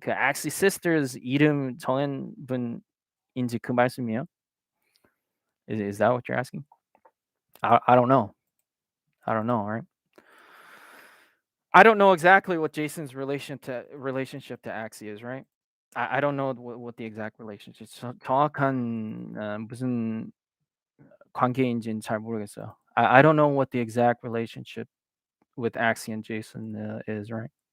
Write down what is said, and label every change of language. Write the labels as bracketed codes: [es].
[ko] 그 Axie Sisters 이름 정한 분인지 그 말씀이에요? [en] Is that what you're asking? I don't know. I don't know, right? I don't know exactly what Jason's relationship to Axie is, right? I don't know what the exact relationship. [ko] 정확한 무슨 관계인지는 잘 모르겠어요. [en] I don't know what the exact relationship with Axie and Jason is, right?